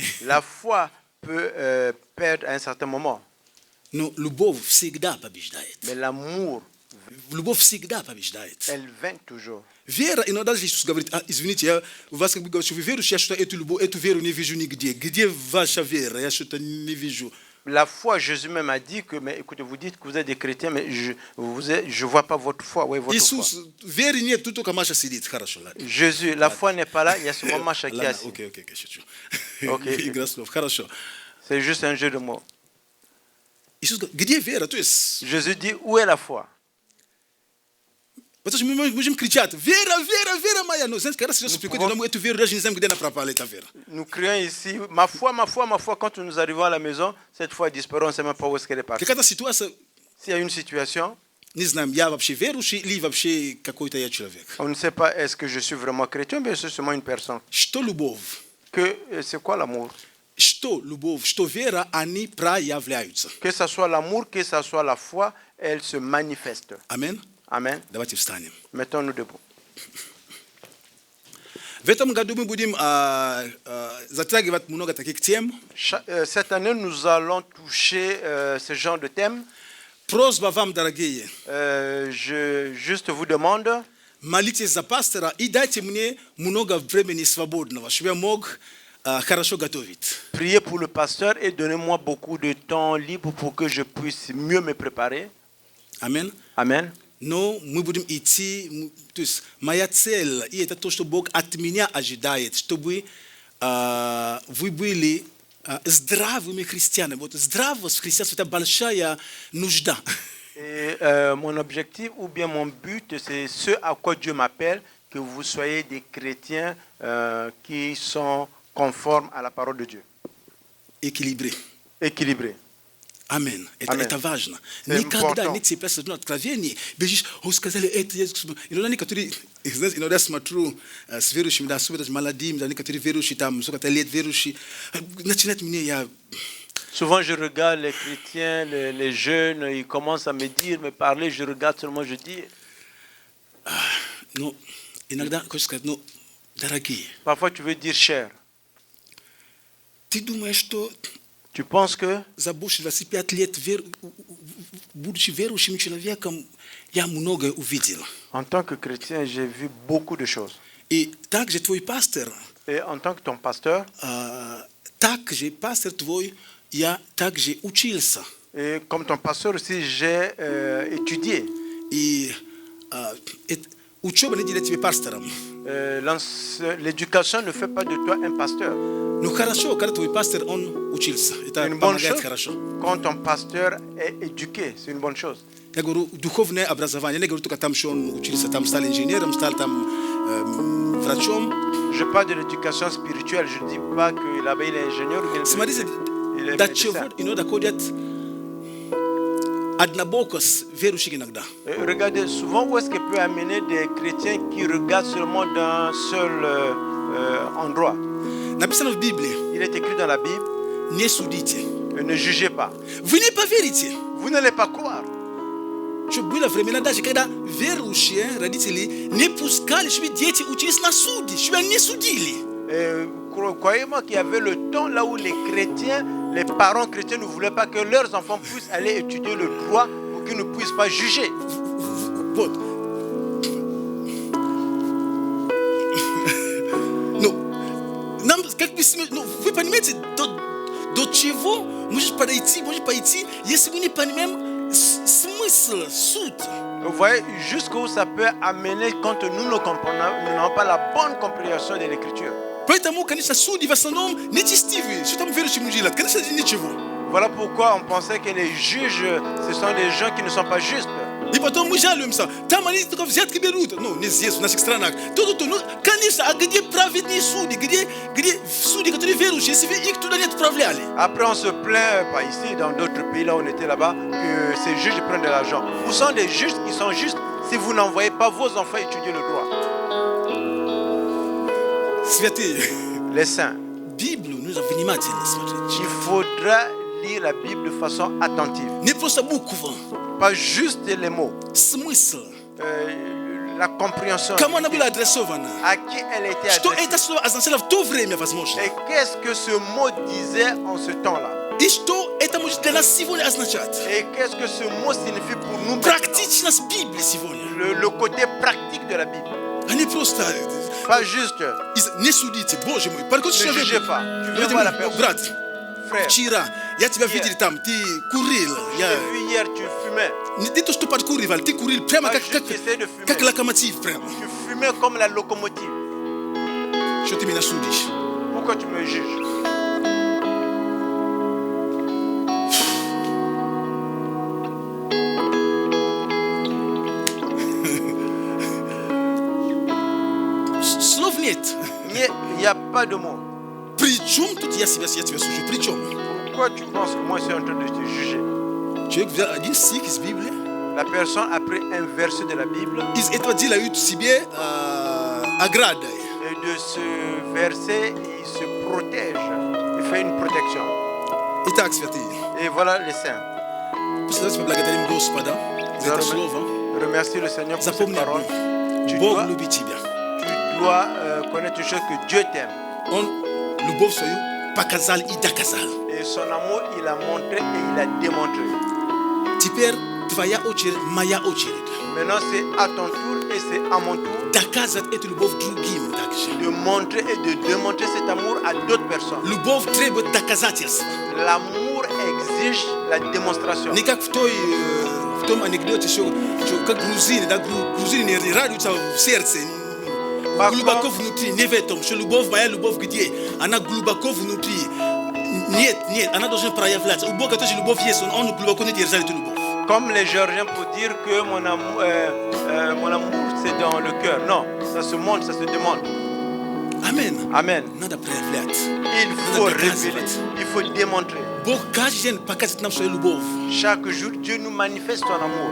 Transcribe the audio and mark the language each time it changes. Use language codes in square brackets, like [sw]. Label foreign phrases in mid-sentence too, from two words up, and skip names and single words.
[fr] La foi peut perdre à un certain moment. [ru] Но любовь всегда побеждает. [fr] Mais l'amour, [ru] Любовь всегда побеждает. [fr] elle vainc toujours. [ru] Вера, иногда Иисус говорит, извините, я у вас как бы говорю, что вы верующие, я что-то эту любовь, эту веру не вижу нигде. Где ваша вера? Я что-то не вижу. [fr] La foi, Jésus même a dit que, mais écoutez, vous dites que vous êtes des chrétiens, mais je ne vois pas votre foi. Oui, votre [ru] Иисус, веры нет, тут только Маша сидит. Хорошо, ладно. [fr] foi. Jésus, la foi n'est pas là, il y a seulement Macha qui est [ru] Ладно, [fr] assis. [ru] окей, шучу. Окей. Игра слов, хорошо. [fr] C'est juste un jeu de mots. [ru] Иисус говорит, где вера? То есть, [fr] Jésus dit, où est la foi? [ru] потому что мы можем кричать, вера, вера, вера моя. Но знаете, когда сейчас приходит домой, эту веру, даже не знаем, где она пропала, эта вера. [fr] Nous crions ici, ma foi, ma foi, ma foi. Quand nous arrivons à la maison, cette foi est disparue, on ne sait même pas où est-ce qu'elle est partie. [ru] Какая-то ситуация, [fr] S'il y a une situation, [ru] не знаем, я вообще верующий или вообще какой-то я человек. [fr] on ne sait pas est-ce que je suis vraiment chrétien, mais je suis seulement une personne. [ru] Что любовь? [fr] C'est quoi l'amour? [ru] Что любовь, что вера, они проявляются. [fr] Que ce soit l'amour, que ce soit la foi, elle se manifeste. [ru] Амин. [fr] Amen. [ru] Давайте встанем. [fr] Mettons-nous debout. [ru] В этом году мы будем затрагивать много таких тем. [fr] Cette année, nous allons toucher ce genre de thème. [ru] Просьба вам, дорогие, [fr] Je juste vous demande, [ru] молитесь за пастора и дайте мне много времени свободного, чтобы я мог хорошо готовить. [fr] priez pour le pasteur et donnez-moi beaucoup de temps libre pour que je puisse mieux me préparer. [ru] Амин. [fr] Amen. [ru] Но мы будем идти, то есть моя цель, и это то, что Бог от меня ожидает, чтобы Вы были здравыми христианами. Вот здравость христианства – это большая нужда. [fr] Et mon objectif ou bien mon but, c'est ce à quoi Dieu m'appelle, que vous soyez des chrétiens qui sont conformes à la parole de Dieu, Équilibré. équilibrés. Amen. Amen. [ru] Это важно. [fr] C'est [ru] Никогда [fr] important. [ru] не цепляйся на откровение. Бежишь, сказали это, иногда некоторые, иногда смотрю с верующими, да, особенно с молодыми, да, некоторые верующие там, сколько-то лет верующие, начинают мне, я [fr] Souvent, je regarde les chrétiens, les jeunes, ils commencent à me dire, me parler, je regarde seulement, je dis. [ru] ну, иногда хочешь сказать, ну, дорогие, [fr] Parfois, tu veux dire cher. [ru] ты думаешь, что [fr] Tu penses que [ru] за больше 25 лет, будучи верующим человеком, я многое увидел. [fr] en tant que chrétien, j'ai vu beaucoup de choses. [ru] И также твой пастор, [fr] Et en tant que ton pasteur, [ru] также пастор твой, я также учился. [fr] et comme ton pasteur aussi, j'ai étudié. [ru] И учеба не делает тебя пастором. [fr] L'éducation ne fait pas de toi un pasteur. [ru] Ну хорошо, когда твой пастор, он учился. Это [fr] C'est une bonne [ru] помогает [fr] chose [ru] хорошо. [fr] quand ton pasteur est éduqué. C'est une bonne chose. [ru] Я говорю, духовное образование. Я не говорю только там, что он учился, там стал инженером, стал там врачом. [fr] Je parle de l'éducation spirituelle. Je ne dis pas que là-bas il est ingénieur ou bien [ru] Смотрите, [fr] il est [ru] до [fr] médecin. [ru] чего иногда ходят однобоко с верующих иногда. [fr] Regardez, souvent où est-ce qu'il peut amener des chrétiens qui regardent seulement d'un seul endroit. [ru] Написано в Библии, [fr] Il est écrit dans la Bible, [ru] не судите. [fr] ne jugez pas. [ru] Вы не поверите, [fr] Vous n'allez pas croire. [ru] что было времена даже, когда верующие родители не пускали, чтобы дети учились на суде, чтобы они не судили. [fr] Croyez-moi qu'il y avait le temps là où les chrétiens, les parents chrétiens ne voulaient pas que leurs enfants puissent aller étudier le droit pour qu'ils ne puissent pas juger. [ru] Вот. Ну, нам, как бы, ну, вы понимаете, до чего может пойти, если мы не понимаем смысл, суть. [fr] Vous voyez jusqu'où ça peut amener quand nous n'avons pas la bonne compréhension de l'écriture. [ru] Поэтому, конечно, судьи в основном нечестивые. Что там верующим не делать? Конечно, ничего. [fr] Voilà pourquoi on pensait que les juges, ce sont des gens qui ne sont pas justes. [ru] И потом мы жалуемся. Там они только взятки берут. Ну, не здесь, в наших странах. Ну, конечно, а где праведные судьи? Где судьи, которые верующие, если их туда не отправляли? [fr] Après, on se plaint, pas ici, dans d'autres pays, là où on était là-bas, que ces juges prennent de l'argent. Où sont les juges qui sont justes si vous n'envoyez pas vos enfants étudier le droit? [ru] Святые. [fr] Les saints. [ru] Библию нужно внимательно смотреть. [fr] Il faudra lire la Bible de façon attentive. [ru] Не просто буква. [fr] Pas juste les mots. [ru] Смысл. [fr] La compréhension. [ru] Кому она была адресована? [fr] À qui elle était [ru] Что [fr] adressée. [ru] это слово означало в то время, возможно? [fr] Et qu'est-ce que ce mot disait en ce temps-là? [ru] И что это может для нас сегодня означать? [fr] Et qu'est-ce que ce mot signifie pour nous maintenant? [ru] Практичность Библии сегодня. [fr] Le côté pratique de la Bible. [ru] А не просто... [fr] Pas juste. [ru] Не судите, Боже мой. [fr] Par contre, Ne [ru] человек... [fr] jugez pas. Tu veux voir la personne. [ru] Брат, [fr] Frère, [ru] вчера я тебя [fr] Hier. [ru] видел там, ты курил. [fr] j'ai vu hier, tu fumais. [ru] Не то, что подкуривал, ты курил прямо [fr] Ah, [ru] как [fr] juste essayer de fumer. [ru] как локомотив прямо. [fr] Tu fumais comme la locomotive. [ru] Что ты меня судишь? [fr] Pourquoi tu me juges? [ru] Слов нет. [fr] Il n'y a pas de mots. [ru] Причем тут я тебя сужу? Причем? [fr] Pourquoi tu penses que moi je suis en train de te juger? [ru] Человек взял один стих из Библии, [fr] La personne a pris un verset de la Bible [ru] из этого делают себе оградой. [fr] et de ce verset, il se protège. Il fait une protection. [ru] Итак, святые, [fr] Et voilà les saints. [ru] пусть давайте поблагодарим Господа за это слово. [fr] Remercie le Seigneur pour cette [ru] Запомни [fr] parole. [ru] одно. [fr] Tu [ru] Бог [fr] dois, [ru] любит тебя. [fr] tu dois connaître une chose que Dieu t'aime. [ru] Он любовь свою показал и доказал. [fr] Et son amour, il a montré et il a démontré. [ru] Теперь твоя очередь, моя очередь. [fr] Maintenant, c'est à ton tour et c'est à mon tour [ru] Доказывать эту любовь другим также. [fr] de montrer et de démontrer cet amour à d'autres personnes. [ru] Любовь требует доказательства. [fr] L'amour exige la démonstration. [ru] Не как в том анекдоте, что как грузины, да, грузины не радуются в сердце, [fr] Par Glubakov contre, nutri nevetom, chez Lubov Maya Lubov Gidie, Ana Glubakov nutri. [ru] Niet, Ana должен проявляться. У Бога тоже любовь есть, он глубоко не держит эту любовь. [fr] comme les Géorgiens pour dire que mon amour c'est dans le cœur. Non, ça se montre, ça se demande. Amen. Amen. [ru] Надо проявлять. [fr] Il faut révéler, il faut démontrer. [ru] Бог каждый день показывает нам свою любовь. [fr] Chaque jour, Dieu nous manifeste son amour